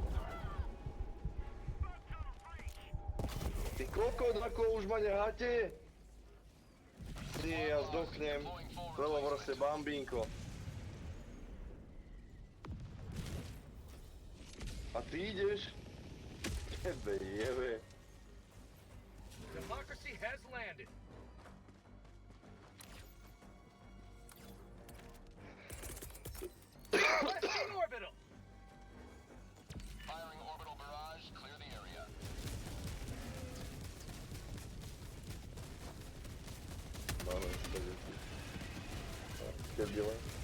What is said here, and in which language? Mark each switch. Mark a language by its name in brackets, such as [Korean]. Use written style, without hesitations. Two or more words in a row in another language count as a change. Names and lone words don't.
[Slovak] Ty kokot, ako už ma neháte? Nie, ja zdochnem. Lebo proste bambinko. A ty ideš? Tebe jebe. [English] Democracy has landed. Requesting orbital. Firing orbital barrage. Clear the area. [Slovak] Máme spaghetti. Debile.